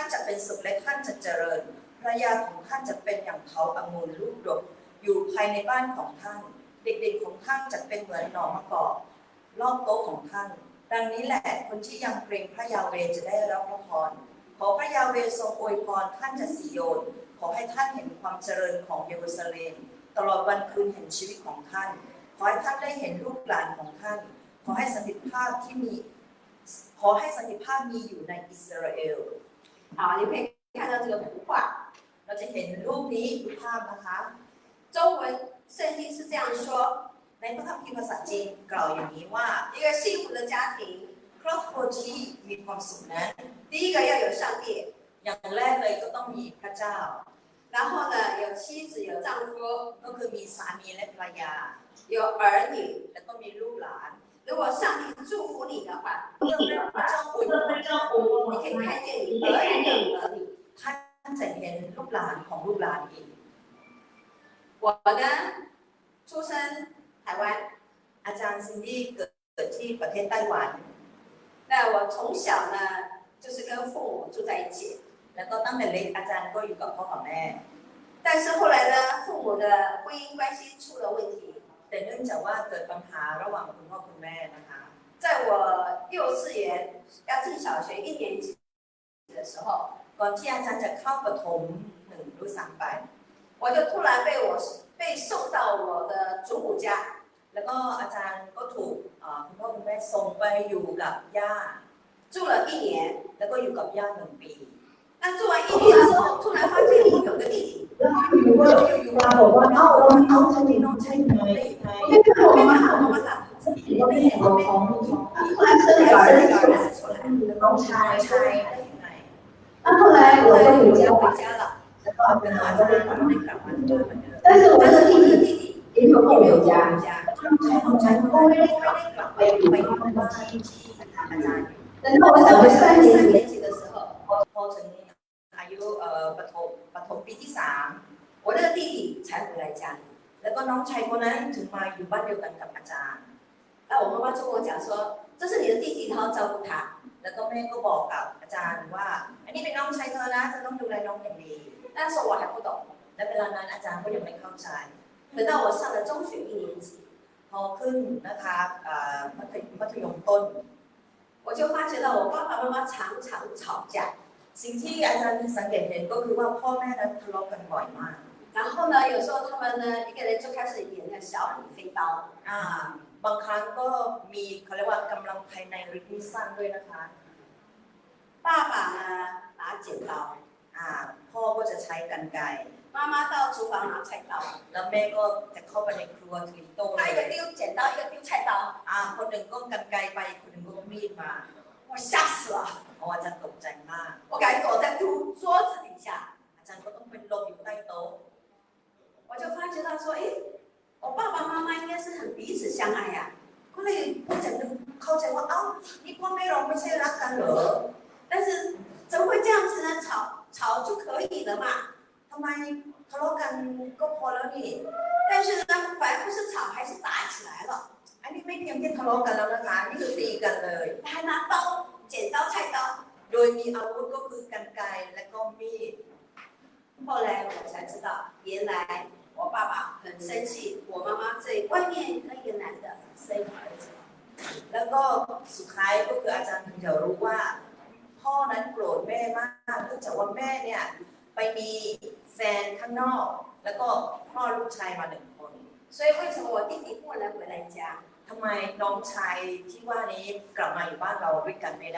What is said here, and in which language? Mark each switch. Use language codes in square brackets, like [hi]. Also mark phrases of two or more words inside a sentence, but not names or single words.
[th] จะเป็นสุขและท่านจะเจริญภรรยาของท่านจะเป็นอย่างเขาองุ่นลูกดกอยู่ภายในบ้านของท่านเด็กๆของท่านจะเป็นเหมือนหน่อมะกอกรอบโต๊ะของท่านดังนี้แหละคนที่ยังเกรงพระยาเวห์จะได้รับพระพรขอพระยาเวห์ทรงอวยพรท่านจากซิโยนขอให้ท่านเห็นความเจริญของเยรูซาเล็มตลอดวันคืนแห่งชีวิตของท่านขอให้ท่านได้เห็นลูกหลานของท่านขอให้สันติภาพมีอยู่ในอิสราเอล [zh] 好，你可以看到这个图画， [th] เราจะเห็นรูปนี้ดูภาพนะคะ [zh] 中文圣经是这样说， [th] ในพระคัมภีร์ภาษาจีนกล่าวอย่างนี้ว่า [zh] 一个幸福的家庭， [th] ครอบครัวที่มีความสุขนั้น [zh] 第一个要有上帝， [th] อย่างแรกเลยก็ต้องมีพระเจ้า [zh] 然后呢有妻子有丈夫， [th] ก็คือมีสามีและภรรยา [zh] 有儿女， [th] แล้วก็มีลูกหลาน [zh] 如果上帝祝福你的话， [th] เมื่อพระเจ้าอวยพร [zh] 你可以看见你儿女的儿女。 [th] ท่านจะเห็นลูกหลานของลูกหลานอีก [zh] 我呢出生台湾 [th] อาจารย์ซินดี้เกิดที่ประเทศไต้หวัน [zh] 那我从小呢就是跟父母住在一起 [th] แล้วก็ตั้งแต่เล็กอาจารย์ก็อยู่กับพ่อกับแม่ [zh] 但是后来呢父母的婚姻关系出了问题 [th] แต่เนื่องจากว่าเกิดปัญหาระหว่างคุณพ่อคุณแม่นะคะ [zh] 在我幼稚园要进小学1年级的时候 [th] ก่อนที่อาจารย์จะเข้าประถม1ด้วยซ้ำไป [zh] 我就突然被送到我的祖母家 [th] แล้วก็อาจารย์ก็ถูกคุณพ่อคุณแม่ส่งไปอยู่กับย่า [zh] 住了1年 [th] แล้วก็อยู่กับย่า1ปี [zh] 那住完1年之后突然发现我有个弟弟 [th] แล้วอยู่ๆมาบอกว่าเอาฉันมีน้องชายไหม ไม่เป็นไรไม่เห็นเราท้อง [zh] 后来生了儿子出来 [th] น้องชายได้ยังไง [zh] 那后来我就回家了 [th] แล้วก็เป็นอาจารย์ได้กลับมาที่บ้านเหมือนเดิม [zh] 但是我的弟弟也没有回家 [th] น้องชายก็ไม่ได้กลับไปบ้านที่อาจารย์ [zh] 等到我小学3年级的时候 [th] พอถึงอายุประถมปีที่3 [zh] 我那个弟弟才回来家里 [th] แล้วก็น้องชายคนนั้นถึงมาอยู่บ้านเดียวกันกับอาจารย์ [zh] 那我妈妈就跟我讲说这是你的弟弟你要照顾他 [th] แล้วก็แม่ก็บอกกับอาจารย์ว่าอันนี้เป็นน้องชายเธอนะจะต้องดูแลน้องอย่างดี [zh] 那时候我还不懂 [th] และเวลานั้นอาจารย์ก็ยังไม่เข้าใจ [zh] 等到我上了中学1年级 [th] พอขึ้นนะคะมัธยมต้น [zh] 我就发觉到我爸爸妈妈常常吵架 [th] สิ่งที่อาจารย์สังเกตเห็นก็คือว่าพ่อแม่นั้นทะเลาะกันบ่อยมาก [zh] 然后呢有时候他们呢一个人就开始演那小李飞刀 [th] บางครั้งก็มีเขาเรียกว่ากำลังภายในฤทธิ์สั้นด้วยนะคะ [zh] 爸爸呢拿剪刀 [th] พ่อก็จะใช้กรรไกร [zh] 妈妈到厨房拿菜刀 [th] แล้วแม่ก็จะเข้าไปในครัวถือโต๊ะ [zh] 他一个丢剪刀一个丢菜刀 [th] คนหนึ่งก็กรรไกรไปคนหนึ่งก็มีดมา [zh] 我吓死了 [th] อาจารย์ตกใจมาก [zh] 我赶紧躲在桌子底下 [th] อาจารย์ก็ต้องเป็นหลบอยู่ใต้โต๊ะ [zh] 我就发觉到说我爸爸妈妈应该是很彼此相爱呀 [th] ก็เลยเข้าใจว่านี่พ่อแม่เราไม่ใช่รักกันเหรอ [zh] 但是怎么会这样子呢吵吵就可以了嘛。 [th] ทำไมทะเลาะกันก็พอแล้วนี่ [zh] 但是呢，反而不是吵，还是打起来了， [th] อันนี้ไม่เพียงแค่ทะเลาะกันแล้วนะคะนี่คือตีกันเลย [zh] 还拿刀、剪刀、菜刀。 [th] โดยมีอาวุธก็คือกรรไกรและก็มีด [zh] 后来我才知道，原来我爸爸很生气，我妈妈在外面跟一个男的生儿子。 [th] แล้วก็สุดท้ายก็คืออาจารย์ถึงจะรู้ว่า พ่อนั้นโกรธแม่มากเนื่องจากว่าแม่เนี่ยไปมีแฟนข้างนอก แล้วก็คลอดลูกชายมา1 คน [zh] 所以为什么我弟弟不能回来家？ [th] ทำไมน้องชายที่ว่านี้กลับมาอยู่บ้านเราด้วยกันไม่ได้